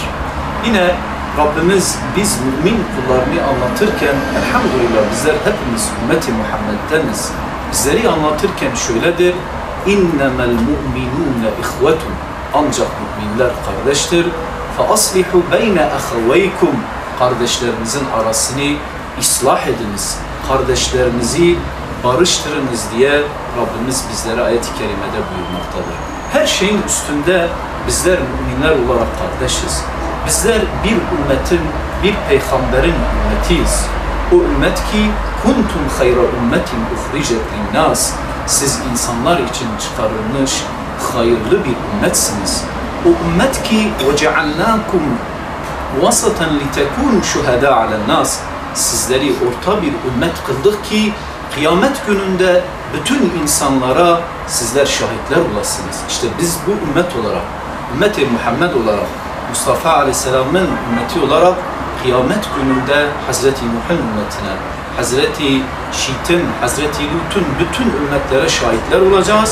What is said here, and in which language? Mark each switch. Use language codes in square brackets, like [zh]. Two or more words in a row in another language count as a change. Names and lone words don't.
[tr] Yine Rabbimiz biz mümin kullarını anlatırken, elhamdülillah bizler hepimiz ümmeti Muhammed'deniz. Bizleri anlatırken şöyledir: [ar] إنما المؤمنون إخوة. [tr] Ancak müminler kardeştir. [ar] فَأَصْلِحُ بَيْنَ أَخَوَيْكُمْ. [tr] Kardeşlerinizin arasını ıslah ediniz. Kardeşlerinizi barıştırınız diye Rabbimiz bizlere ayet-i kerimede buyurmaktadır. Her şeyin üstünde bizler müminler olarak kardeşiz. Bizler bir ümmetin, bir peygamberin ümmetiyiz. O ümmet ki [ar] كنتم خير أمة أخرجت للناس. [tr] Siz insanlar için çıkarılmış hayırlı bir ümmetsiniz. O ümmet ki [ar] وَجَعَلْنَاكُمْ وَسَطًا لِتَكُونُ شُهَدَاءَ عَلَى النَّاسِ. [tr] Sizleri orta bir ümmet kıldık ki kıyamet gününde bütün insanlara sizler şahitler olasınız. İşte biz bu ümmet olarak, ümmet-i Muhammed olarak, Mustafa Aleyhisselam'ın ümmeti olarak kıyamet gününde Hazreti Nuh'un ümmetine, Hazreti Şit'in, Hazreti Lut'un bütün ümmetlere şahitler olacağız.